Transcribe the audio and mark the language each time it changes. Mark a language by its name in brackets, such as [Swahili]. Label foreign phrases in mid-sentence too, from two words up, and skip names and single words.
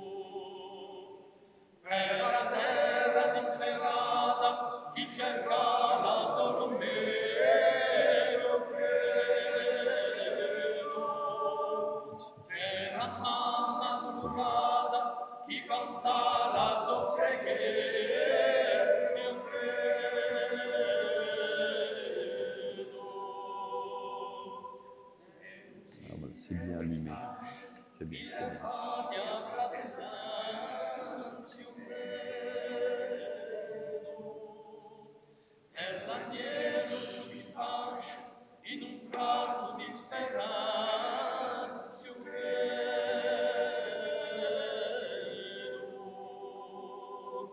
[Italian] Per la terra disperata chi cerca la dormire, io credo. Per la mamma curata chi canta la sua preghiera, io [French] C'est bien allumé. C'est bien, c'est bien. [Italian] in un prato di speranza, io credo.